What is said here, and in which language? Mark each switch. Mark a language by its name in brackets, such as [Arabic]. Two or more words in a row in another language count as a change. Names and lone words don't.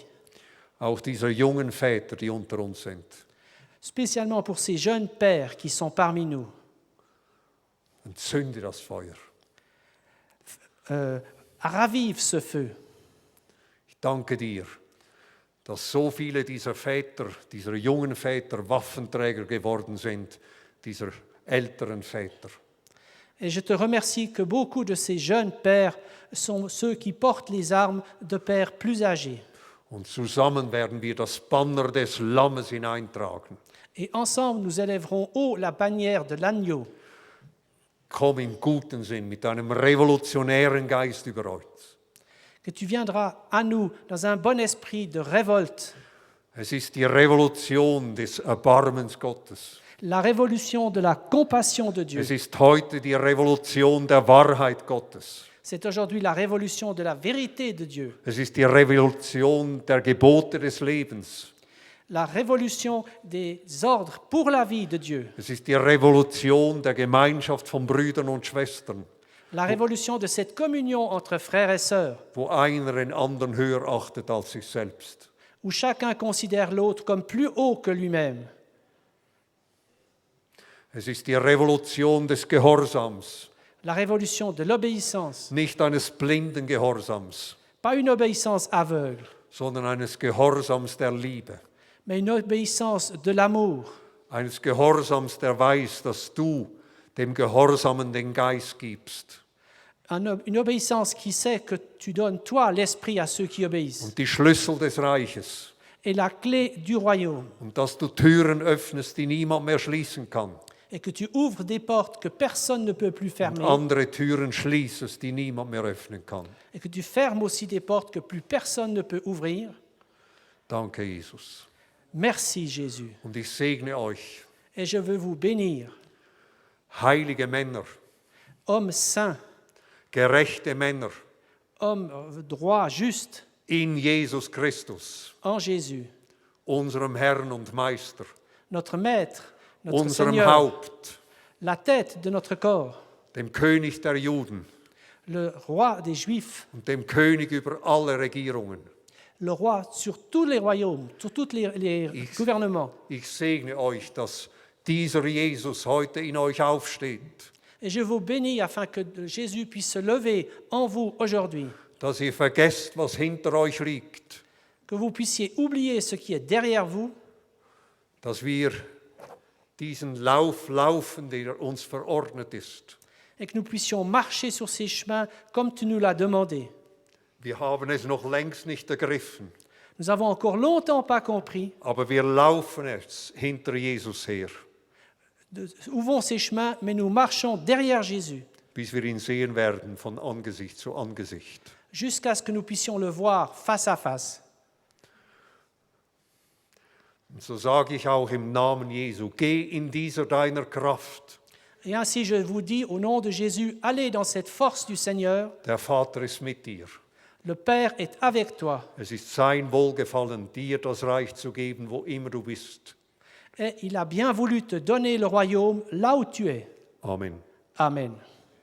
[German] Auch dieser jungen Väter, die unter uns sind. [French] spécialement pour ces jeunes pères qui sont parmi nous. [German] Entzünde das Feuer. [French] Ravive ce feu. [German] Ich danke dir, dass so viele dieser Väter, dieser jungen Väter Waffenträger geworden sind, dieser älteren Väter. [French] Et je te remercie que beaucoup de ces jeunes pères sont ceux qui portent les armes de pères plus âgés. [German] Und zusammen werden wir das Banner des Lammes hineintragen. [French] Et ensemble, nous élèverons haut la bannière de l'agneau. [German] Komm im guten Sinn mit einem revolutionären Geist über uns. [French] Que tu viendras à nous dans un bon esprit de révolte. [German] Es ist die Revolution des Erbarmens Gottes. [French] La révolution de la compassion de Dieu. [German] Es ist heute die Revolution der Wahrheit Gottes. [French] C'est aujourd'hui la révolution de la vérité de Dieu. [German] Es ist die Revolution der Gebote des Lebens. [French] La révolution des ordres pour la vie de Dieu. [German] Es ist die Revolution der Gemeinschaft von Brüdern und Schwestern, [French] La révolution de cette communion entre frères et sœurs, [German] wo einer den anderen höher achtet als sich selbst. [French] où chacun considère l'autre comme plus haut que lui-même. [German] Es ist die Revolution des Gehorsams, [French] La révolution de l'obéissance, [German] nicht eines blinden Gehorsams, [French] pas une obéissance aveugle, [German] sondern eines Gehorsams der Liebe, [French] mais une obéissance de l'amour, [German] eines Gehorsams, der weiß, dass du dem Gehorsamen den Geist gibst [French] une obéissance qui sait que tu donnes toi l'esprit à ceux qui obéissent [German] und die Schlüssel des Reiches [French] et la clé du royaume [German] und dass du Türen öffnest, die niemand mehr schließen kann [French] et que tu ouvres des portes que personne ne peut plus [German] und [French] fermer [German] andere Türen schließest, die niemand mehr öffnen kann. [French] et que tu fermes aussi des portes que plus personne ne peut ouvrir. [German] Danke, Jesus. [French] Merci Jésus. [German] Und ich segne euch, [French] Et je veux vous bénir, [German] heilige Männer, [French] hommes saints, [German] gerechte Männer [French] hommes droits, justes, [German] in Jesus Christus, [French] en Jésus, [German] unserem Herrn und Meister, [French] notre Maître, notre [German] unserem [French] Seigneur, [German] Haupt, [French] la tête de notre corps, [German] dem König der Juden [French] le roi des Juifs, [German] und dem König über alle Regierungen. [French] le roi sur tous les royaumes, sur tous les gouvernements. [German] Ich segne euch, dass dieser Jesus heute in euch aufsteht, [French] Et je vous bénis afin que Jésus puisse se lever en vous aujourd'hui, [German] dass ihr vergesst, was hinter euch liegt, [French] que vous puissiez oublier ce qui est derrière vous, [German] dass wir diesen Lauf laufen, der uns verordnet ist. [French] et que nous puissions marcher sur ces chemins comme tu nous l'as demandé. [German] Wir haben es noch längst nicht ergriffen, [French] Nous avons encore longtemps pas compris. [German] aber wir laufen es hinter Jesus her, [French] Ouvrons ces chemins, mais nous marchons derrière Jésus, [German] bis wir ihn sehen werden von Angesicht zu Angesicht. [French] jusqu'à ce que nous puissions le voir face à face. [German] Und so sage ich auch im Namen Jesu, geh in dieser deiner Kraft. [French] Et ainsi je vous dis, au nom de Jésus, allez dans cette force du Seigneur. [German] Der Vater ist mit dir. [French] Le Père est avec toi. [German] Es ist sein Wohlgefallen, dir das Reich zu geben, wo immer du bist. [French] Et il a bien voulu te donner le royaume là où tu es. [German] Amen. [French] Amen.